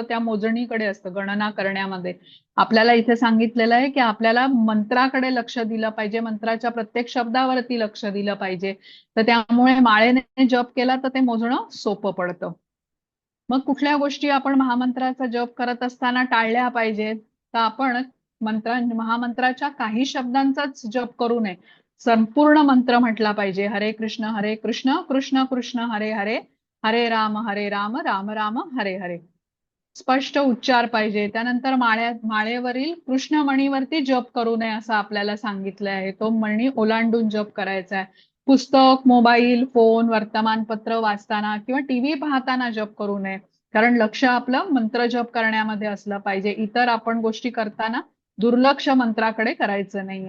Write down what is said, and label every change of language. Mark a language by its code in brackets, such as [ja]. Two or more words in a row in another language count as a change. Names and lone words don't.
[mr] त्या मोजणीकडे असतं, गणना करण्यामध्ये. आपल्याला इथे सांगितलेलं आहे की आपल्याला मंत्राकडे लक्ष दिलं पाहिजे, मंत्राच्या प्रत्येक शब्दावरती लक्ष दिलं पाहिजे. तर त्यामुळे माळेने जप केला तर ते मोजणं सोपं पडतं. मग कुठल्या गोष्टी आपण महामंत्राचा जप करत असताना टाळल्या पाहिजेत? तर आपण महामंत्राच्या काही शब्दांचाच जप करू नये. संपूर्ण मंत्र म्हटला पाहिजे. हरे कृष्ण कृष्ण कृष्ण हरे हरे, हरे राम राम राम हरे हरे. स्पष्ट उच्चार पाहिजे. त्यानंतर माळेवरील कृष्ण मणीवरती जप करू नये असं आपल्याला सांगितलं आहे. तो मणी ओलांडून जप करायचा आहे. पुस्तक, मोबाईल, फोन, वर्तमानपत्र वाचताना किंवा टीव्ही पाहताना जप करू नये. कारण लक्ष आपलं मंत्र जप करण्यामध्ये असलं पाहिजे. इतर आपण गोष्टी करताना दुर्लक्ष मंत्राकडे करायचं नाहीये.